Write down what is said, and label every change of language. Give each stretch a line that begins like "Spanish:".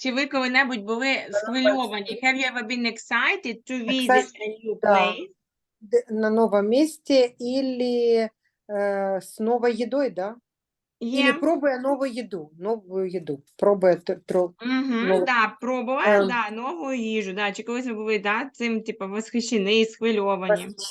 Ukrainian: Чи ви коли-небудь були схвильовані?
English: Have you ever been excited to visit a new
Ukrainian: да.
English: place?
Russian: на новом месте или с новой едой, да? Или Є. пробуя новую еду, пробуя
Ukrainian: Угу, да, пробували, Ем. да, нову їжу, да. Чи колись ви були, да, цим, типу, восхищені, схвильовані?